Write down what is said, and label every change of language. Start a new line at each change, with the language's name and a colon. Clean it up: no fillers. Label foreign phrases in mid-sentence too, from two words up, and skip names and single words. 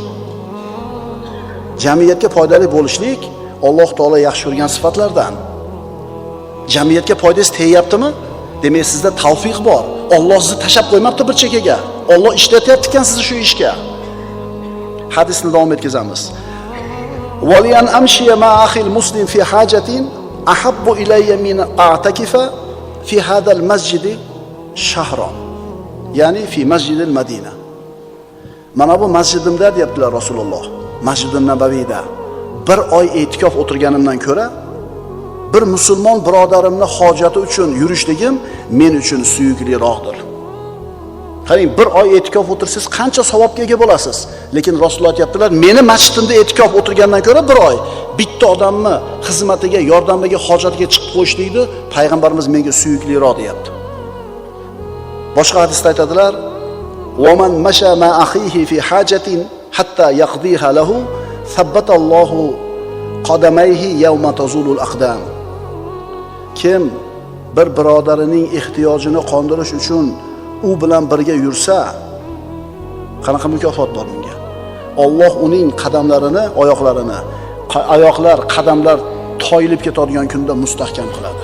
Uzbek: Jamiyatga foydali bo'lishlik Alloh taolo yaxshi ko'rgan sifatlardan. Jamiyatga foydasi tegyaptimi? Demak, sizda tavfiq bor. Alloh sizni tashab qo'ymabdi bir chekkaga. Alloh ishlatyapti ekan sizni shu ishga. Hadisni davom etkazamiz.
Arabic: ولأن أمشي مع أخي المسلم في حاجة أحب إلي من أعتكف في هذا المسجد شهرا. يعني في مسجد المدينة.
Uzbek: Mana bu masjidimda deyaptilar Rasululloh. Masjid-un Nabaviyda bir oy e'tikof o'tirganimdan ko'ra bir musulmon birodarimni hojati uchun yurishligim men uchun suyukliroqdir. Qarang, bir oy e'tikof o'tirsangiz qancha savobga ega bo'lasiz. Lekin Rasululloh aytibdilar, meni masjidimda e'tikof o'tirgandan ko'ra bir oy bitta odamni xizmatiga, yordamiga, hojatiga chiqib qo'yishlikni payg'ambarimiz menga suyukliroq deyapti. Boshqa hadisda aytadilar,
Arabic: "ومن مشى مع أخيه في حاجة حتى يقضيها له ثبت الله قدميه يوم تزول الأقدام."
Uzbek: Kim bir birodarining ehtiyojini qondirish uchun u bilan birga yursa, qanaqa mukofot bor unga? Alloh uning qadamlarini, oyoqlar, qadamlar toyilib ketadigan kunda mustahkam qiladi.